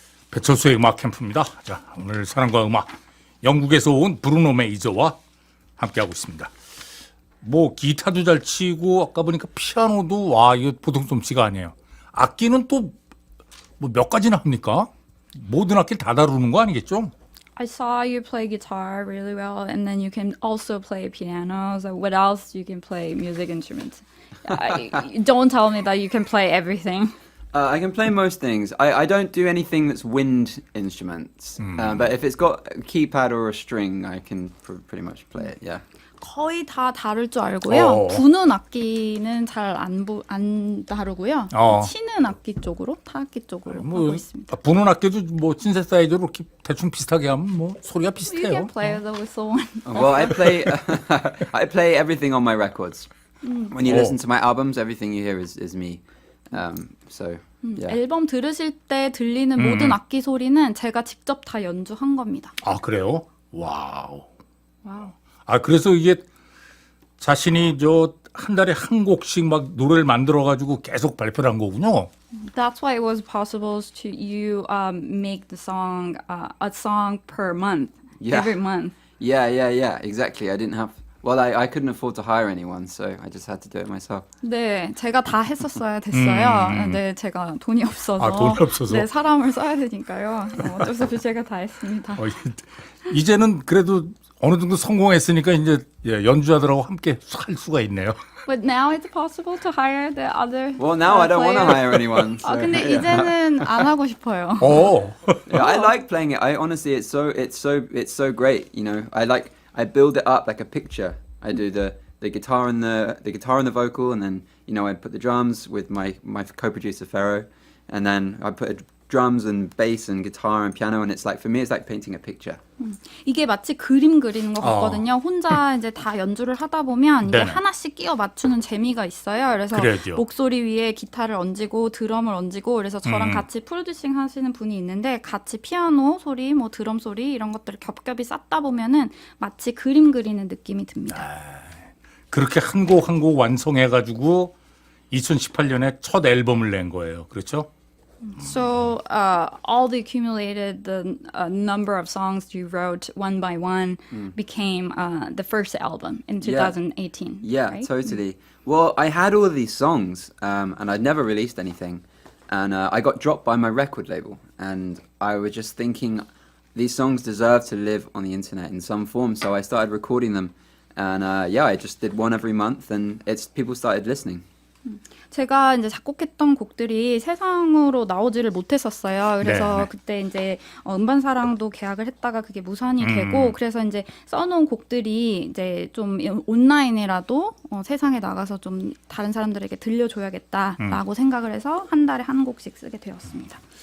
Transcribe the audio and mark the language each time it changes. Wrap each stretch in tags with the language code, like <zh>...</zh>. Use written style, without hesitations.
<ko>배철수의 음악캠프입니다. 자, 오늘 사랑과 음악 영국에서 온 브루노 메이저와 함께하고 있습니다. 뭐 기타도 잘 치고 아까 보니까 피아노도 와 이거 보통 솜씨가 아니에요. 악기는 또 뭐 몇 가지나 합니까? 모든 악기를 다 다루는 거 아니겠죠?</ko> <en>I saw you play guitar really well, and then you can also play piano. So what else you can play music instruments? Don't tell me that you can play everything. I can play most things. I don't do anything that's wind instruments. But if it's got a keypad or a string, I can pretty much play it, yeah.</en> <ko>거의 다 다룰 줄 알고요. 부는 악기는 잘 안 다루고요. 치는 악기 쪽으로, 타악기 쪽으로 하고 있습니다. 부는 악기도 뭐 신세사이저로 이렇게 대충 비슷하게 하면 뭐 소리가 비슷해요.</ko> <en>You can play the whistle one. Well, I play everything on my records. When you listen to my albums, everything you hear is me. So yeah.</en> <ko>앨범 들으실 때 들리는 모든 악기 소리는 제가 직접 다 연주한 겁니다. 아 그래요? 와우. 아 그래서 이게 자신이 저 한 달에 한 곡씩 막 노래를 만들어 가지고 계속 발표를 한 거군요.</ko> <en>That's why it was possible to you make the song a song per month, every month. Yeah, exactly. I didn't have. Well, I couldn't afford to hire anyone, so I just had to do it myself.</en> <ko>네, 제가 다 했었어야 됐어요. 네, 제가 돈이 없어서. 돈이 없어서. 네, 사람을 써야 되니까요. 어쩔 수 없이 제가 다 했습니다. 이제는 그래도 어느 정도 성공했으니까 이제 연주자들하고 함께 할 수가 있네요.</ko> <en>But now it's possible to hire the other. Well, now I don't want to hire anyone. So,</en> <ko>근데 이제는 안 하고 싶어요.</ko> <en>Yeah, I like playing it. I honestly, it's so great. You know, I build it up like a picture. I do the guitar and the vocal, and then I put the drums with my co-producer Ferro, and then I put a drums and bass and guitar and piano, and it's like for me, it's like painting a picture.</en> <ko>이게 마치 그림 그리는 것 같거든요. 혼자 이제 다 연주를 하다 보면 이제 네네. 하나씩 끼워 맞추는 재미가 있어요. 그래서 그래야죠. 목소리 위에 기타를 얹고 드럼을 얹고 그래서 저랑 같이 프로듀싱 하시는 분이 있는데 같이 피아노 소리, 뭐 드럼 소리 이런 것들을 겹겹이 쌓다 보면은 마치 그림 그리는 느낌이 듭니다. 그렇게 한 곡 한 곡 완성해가지고 2018년에 첫 앨범을 낸 거예요. 그렇죠?</ko> <en>So all the accumulated the number of songs you wrote one by one became the first album in 2018. Yeah, right? totally. Well, I had all of these songs, and I'd never released anything, and I got dropped by my record label, and I was just thinking these songs deserve to live on the internet in some form, so I started recording them, and I just did one every month, and people started listening.</en> <ko>제가 이제 작곡했던 곡들이 세상으로 나오지를 못했었어요. 그래서 네네. 그때 이제 음반사랑도 계약을 했다가 그게 무산이 되고 그래서 이제 써놓은 곡들이 이제 좀 온라인이라도 세상에 나가서 좀 다른 사람들에게 들려줘야겠다라고 생각을 해서 한 달에 한 곡씩 쓰게 되었습니다.</ko>